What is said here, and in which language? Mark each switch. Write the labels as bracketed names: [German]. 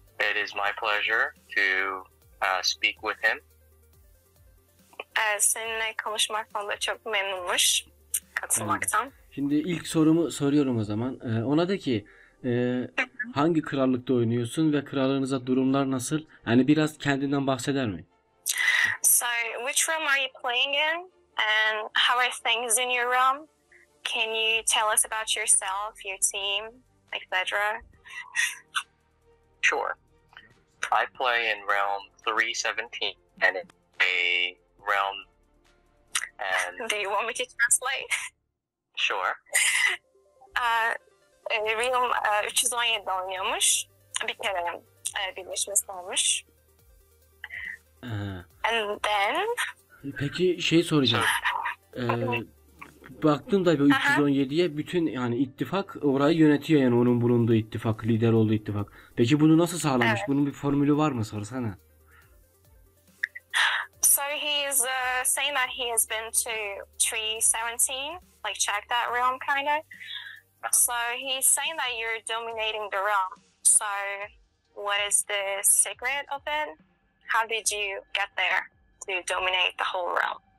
[English] It is my pleasure to speak with him. [Turkish] Seninle konuşmaktan da çok memnunmuş katılmaktan. Şimdi ilk sorumu soruyorum o zaman. Ona de ki hangi krallıkta oynuyorsun ve krallığınıza durumlar nasıl? Yani biraz kendinden bahseder mi? [English] So which room are you playing in and how are things in your room? Can you tell us about yourself, your team, etc.? Sure. I play in realm 317 and it's a realm and Do you want me to translate? sure. [Turkish] Realm 317 oynuyormuş. Bir kere birleşmesi olmuş. [English] And then... [Turkish] Peki şey soracağım. Baktım da bu 317'ye bütün yani ittifak orayı yönetiyor, yani onun bulunduğu ittifak, lider olduğu ittifak. Peki bunu nasıl sağlamış? Evet. Bunun bir formülü var mı, sorsana. [English] So he is saying that he has been to 317, like check that realm kind of. So he's saying that you're dominating the realm. So what is the secret of it? How did you get there to dominate the whole realm?